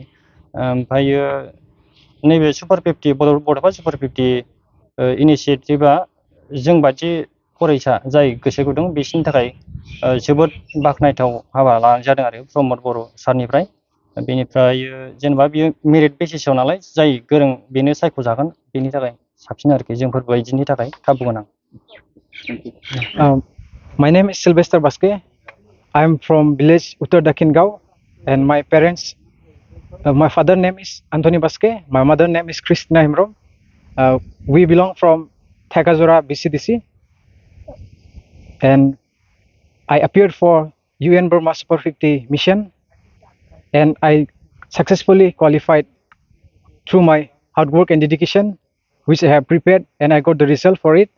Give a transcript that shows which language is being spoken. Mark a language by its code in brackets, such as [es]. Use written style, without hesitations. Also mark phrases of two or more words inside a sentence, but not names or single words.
[brx] ओमफ्रायो नैबे सुपार-50 बड'फा सुपार-50 इनिसियेटिभआ जोंबादि फरायसा जाय गोसो गुदुं बिसोरनि थाखाय जोबोद बाख्नायथाव हाबा लानाय जादों आरो प्रमद बर' सारनिफ्राय। बेनिफ्राय जेनेबा बियो [en] merit basis [brx] नालाय, जाय गोरों बेनो सायख'जागोन, बेनि थाखाय साबसिन आरोखि, जोंफोर बायदिनि थाखाय खाबु गोनां। [en] My name is Sylvester Baske. I'm from village Uttar Dakhin Gao, and my parents, my father name is Anthony Baske, my mother name is Christina Himrom. We belong from Thekazora BCDC, and I appeared for UN Burma Super 50 mission, and I successfully qualified through my hard work and dedication, which I have prepared, and I got the result for it.